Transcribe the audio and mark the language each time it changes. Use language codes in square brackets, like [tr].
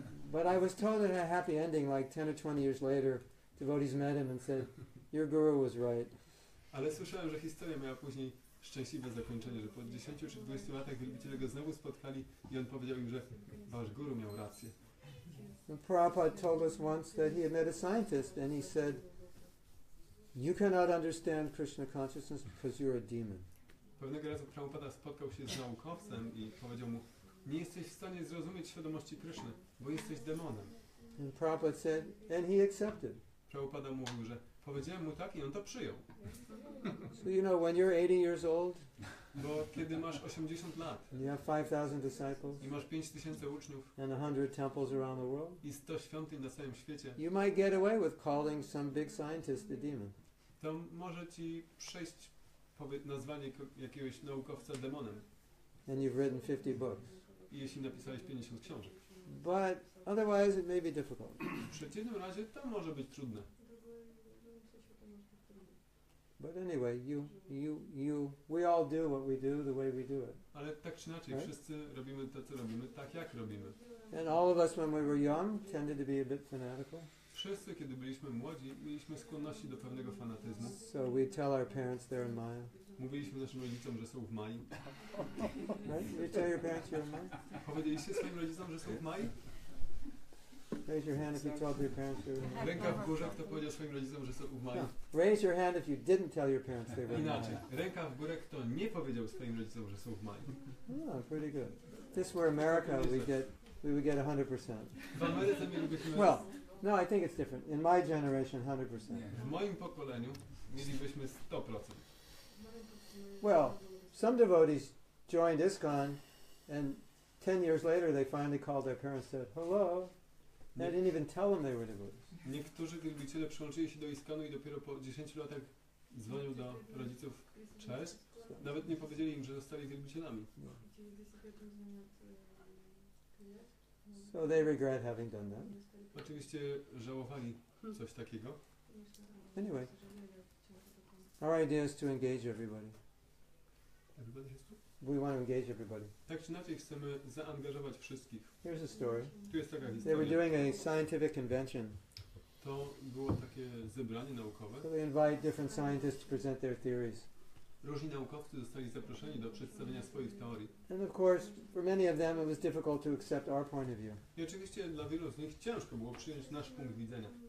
[en] But I was told it had a happy ending, like 10 or 20 years later, devotees met him and said, your guru was right. [pl] Ale słyszałem, że historia miała później szczęśliwe zakończenie, że po 10 czy 20 latach wielbiciele go znowu spotkali i on powiedział im, że wasz guru miał rację. [en] And Prabhupada told us once that he had met a scientist and he said, you cannot understand Krishna consciousness because you're a demon. [pl] Pewnego razu Prabhupada spotkał się z naukowcem i powiedział mu, nie jesteś w stanie zrozumieć świadomości Kryszny, bo jesteś demonem. [en] And Prabhupada said, and he accepted. [pl] Prabhupada mówił, że powiedziałem mu tak i on to przyjął. [en] So you know, when you're 80 years old, [pl] Bo kiedy masz 80 lat [en] and you have 5,000 disciples [pl] i masz 5000 uczniów [en] and 100 temples around the world, [pl] i 100 świątyń na całym świecie, [en] you might get away with calling some big scientist a demon. [pl] to może ci przejść nazwanie jakiegoś naukowca demonem. [en] And you've written 50 books. [pl] I jeśli napisałeś 50 książek. [en] But otherwise it may be difficult. [pl] W przeciwnym razie to może być trudne. [en] But anyway, we all do what we do the way we do it. [pl] Ale tak czy inaczej, [en] Right? [pl] wszyscy robimy to, co robimy, tak jak robimy. [en] And all of us, when we were young, tended to be a bit fanatical. [pl] Wszyscy, kiedy byliśmy młodzi, mieliśmy skłonności do pewnego fanatyzmu. [en] So we tell our parents they're in Maya. [pl] Mówiliśmy naszym rodzicom, że są w Mai. [en] Right? You tell your parents you're in Maya? [pl] Powiedzieliście swoim rodzicom, że są w Mai? [en] Raise your hand if you told your parents you were in Maya. [pl] Ręka w górze, kto powiedział swoim rodzicom, że są w Mai? [en] No. Raise your hand if you didn't tell your parents they were in [pl] Inaczej. [en] Maya. [pl] Ręka w górę, kto nie powiedział swoim rodzicom, że są w Mai. [en] Oh, pretty good. If this were America, we would get 100%. [pl] W Ameryce mielibyśmy... [en] Well, no, I think it's different. In my generation, 100%. [pl] W moim pokoleniu mielibyśmy 100%. [en] Well, some devotees joined ISKCON, and 10 years later they finally called their parents and said, hello. And I didn't even tell them they were devotees. [pl] Niektórzy wielbiciele przyłączyli się do ISKCONu i dopiero po 10 latach dzwonił do rodziców, cześć. Nawet nie powiedzieli im, że zostali wielbicielami. [en] So they regret having done that. [pl] Oczywiście żałowali coś takiego. [en] Anyway, our idea is to engage everybody. We want to engage everybody. [pl] Tak czy inaczej chcemy zaangażować wszystkich. [en] Here's a story. [pl] Tu jest taka [en] They were [pl] historia. [en] doing a scientific convention. [pl] To było takie zebranie naukowe. [en] So they invite different scientists to present their theories. [pl] Różni naukowcy zostali zaproszeni do przedstawienia swoich teorii. [en] And of course, for many of them it was difficult to accept our point of view. [pl] I oczywiście dla wielu z nich ciężko było przyjąć nasz punkt widzenia.